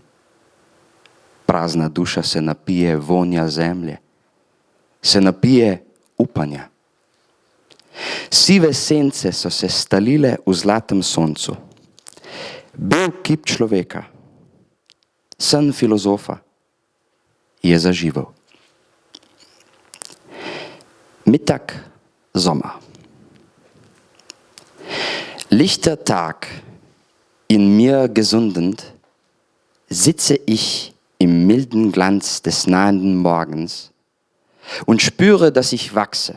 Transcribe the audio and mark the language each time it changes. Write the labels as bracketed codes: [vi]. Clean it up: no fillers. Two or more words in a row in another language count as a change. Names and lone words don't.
[sl] Prazna duša se napije vonja zemlje. Se napije upanja. Sive sence so se stalile v zlatem soncu. Bel kip človeka, sen filozofa, je zaživel. [de] Mittag, Sommer. Lichter Tag, in mir gesundend, sitze ich im milden Glanz des nahenden Morgens und spüre, dass ich wachse.